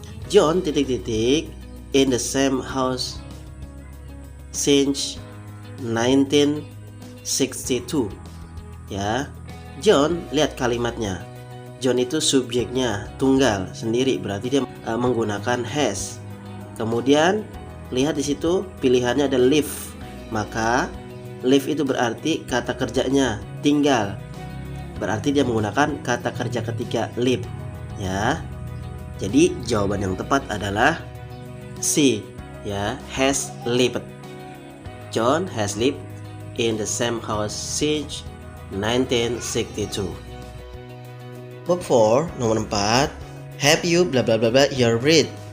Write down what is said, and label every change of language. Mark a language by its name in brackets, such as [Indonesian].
[English] John in the same house since 1962. [Indonesian] Ya. John, lihat kalimatnya. John itu subjeknya tunggal sendiri, berarti dia menggunakan has. Kemudian lihat di situ pilihannya ada live. Maka live itu berarti kata kerjanya tinggal. Berarti dia menggunakan kata kerja ketiga live. Ya. Jadi jawaban yang tepat adalah C, ya, has lived. [English] John has lived in the same house since 1962. [Indonesian] Bab 4, nomor 4, [English] have you bla bla bla bla your bread?